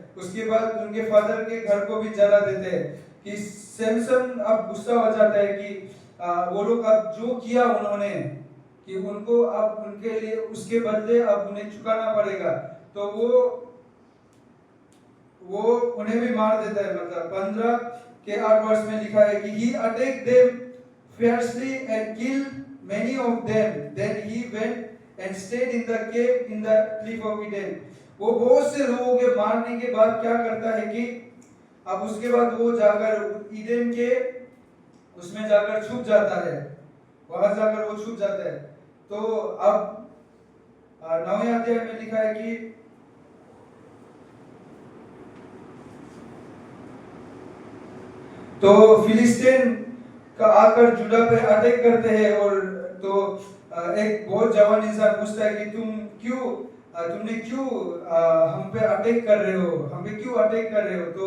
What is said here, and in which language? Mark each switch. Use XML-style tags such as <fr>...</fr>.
<hi>उसके बाद उनके फादर के घर को भी जला देते हैं कि सैमसन अब गुस्सा हो जाता है कि वो लोग अब जो किया उन्होंने कि उनको अब उनके लिए उसके बदले अब उन्हें चुकाना पड़ेगा, तो वो उन्हें भी मार देता है। मतलब 15 के 8 वर्ष में लिखा है कि</hi> <en>he attacked them fiercely and killed many of them, then he went and stayed in the cave in the cliff of Eden।</en> <hi>वो बहुत से लोगों के मारने के बाद क्या करता है कि अब उसके बाद वो जाकर ईदेन के उसमें जाकर छुप जाता है, वहां जाकर वो छुप जाता है। तो अब 9वें अध्याय में लिखा है कि तो फिलिस्तीन का आकर जुड़ा पे अटैक करते हैं, और तो एक बहुत जवान इंसान पूछता है कि तुमने क्यों हम पे अटैक कर रहे हो, हम पे क्यों अटैक कर रहे हो।</hi>